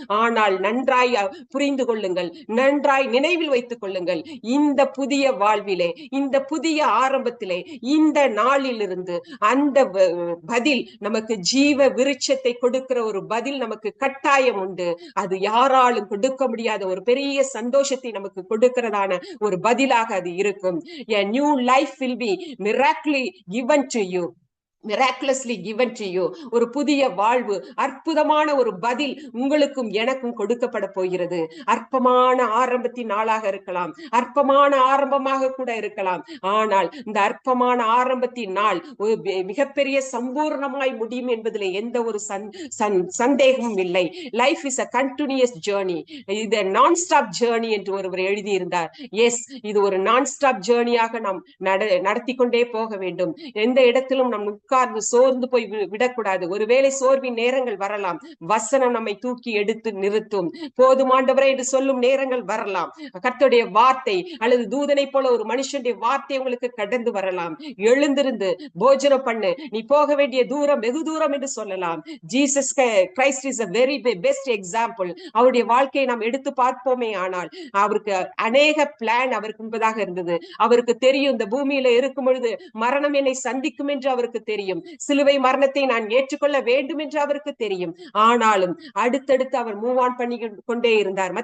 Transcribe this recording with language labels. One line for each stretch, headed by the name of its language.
Tamil: ஆனால் நன்றாய் புரிந்து கொள்ளுங்கள், நன்றாய் நினைவில் வைத்துக் கொள்ளுங்கள், இந்த புதிய வாழ்விலே, இந்த புதிய ஆரம்பத்திலே, இந்த நாளிலிருந்து அந்த பதில் நமக்கு ஜீவ விருட்சத்தை கொடுக்கிற ஒரு பதில் நமக்கு கட்டாயம் உண்டு. அது யாராலும் கொடுக்க முடியாத ஒரு பெரிய சந்தோஷத்தை நமக்கு கொடுக்கிறதான ஒரு பதிலாக அது இருக்கும்.
English: A new life will be miraculously given to you. miraculously given to you.
Tamil: ஒரு புதிய வாழ்வு, அற்புதமான ஒரு பதில் உங்களுக்கும் எனக்கும் கொடுக்கப்பட போகிறது. அற்பமான ஆரம்பத்தின் நாளாக இருக்கலாம், அற்பமான ஆரம்பமாக கூட இருக்கலாம். ஆனால் இந்த அற்பமான ஆரம்பத்தின் நாள் ஒரு மிகப்பெரிய சம்பூர்ணமாய் முடியும் என்பதில் எந்த ஒரு சந்தேகமும் இல்லை.
English: Life is a continuous journey.
Tamil: இது நான் ஸ்டாப் ஜேர்னி என்று ஒருவர் எழுதியிருந்தார். எஸ், இது ஒரு நான் ஸ்டாப் ஜேர்னியாக நாம் நடத்தி கொண்டே போக வேண்டும். எந்த இடத்திலும் நம் உட்கார்ந்து சோர்ந்து போய் விடக்கூடாது. ஒருவேளை சோர்வின் நேரங்கள் வரலாம், வசனம் நம்மை தூக்கி எடுத்து நிறுத்தும். போதுமாண்டவரே என்று சொல்லும் நேரங்கள் வரலாம். கர்த்தருடைய வார்த்தை அல்லது தூதனை போல ஒரு மனுஷனுடைய வார்த்தை உங்களுக்கு கடந்து வரலாம். எழுந்திருந்து போஜனம் பண்ணு, நீ போக வேண்டிய தூரம் வெகு தூரம் என்று சொல்லலாம்.
English: Jesus Christ is a very best example.
Tamil: அவருடைய வாழ்க்கையை நாம் எடுத்து பார்ப்போமே ஆனால், அவருக்கு அநேக பிளான் அவருக்கு முன்பதாக இருந்தது. அவருக்கு தெரியும், இந்த பூமியில இருக்கும் பொழுது மரணம் என்னை சந்திக்கும் என்று அவருக்கு தெரியும். சிலுவை மரணத்தை நான் ஏற்றுக்கொள்ள வேண்டும் என்று அவருக்கு தெரியும். ஆனாலும் அடுத்தடுத்து அவர் மூவ் ஆன் பண்ணி கொண்டே இருந்தார்.